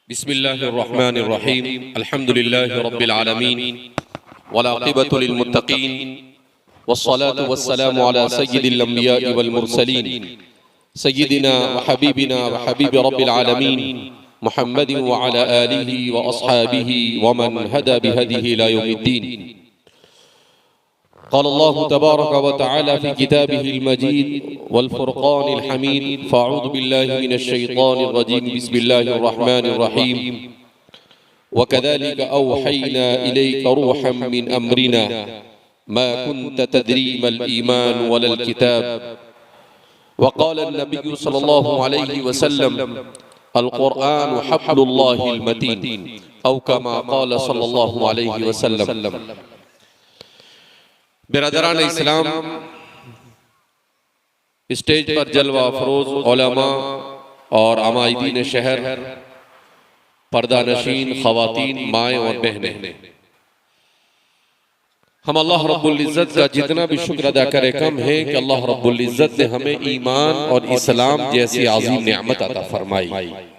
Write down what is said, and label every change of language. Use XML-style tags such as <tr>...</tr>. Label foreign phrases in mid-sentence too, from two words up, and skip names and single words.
<ar>بسم الله الرحمن الرحيم الحمد لله رب العالمين والعاقبة للمتقين والصلاة والسلام على سيد الأنبياء والمرسلين سيدنا وحبيبنا وحبيب رب العالمين محمد وعلى آله وأصحابه ومن هدى بهديه إلى يوم الدين. قال الله تبارك وتعالى في كتابه المجيد والفرقان الحميد فأعوذ بالله من الشيطان الرجيم بسم الله الرحمن الرحيم وكذلك أوحينا إليك روحا من أمرنا ما كنت تدري ما الإيمان ولا الكتاب وقال النبي صلى الله عليه وسلم القرآن حبل الله المتين أو كما قال صلى الله عليه وسلم.</ar> <ur>برادران اسلام، اسٹیج پر جلوہ فروز علما اور عمائدین شہر، پردہ نشین خواتین، مائیں اور بہنیں، ہم اللہ رب العزت کا جتنا بھی شکر ادا کریں کم ہے کہ اللہ رب العزت نے ہمیں ایمان اور اسلام جیسی عظیم نعمت عطا فرمائی.</ur>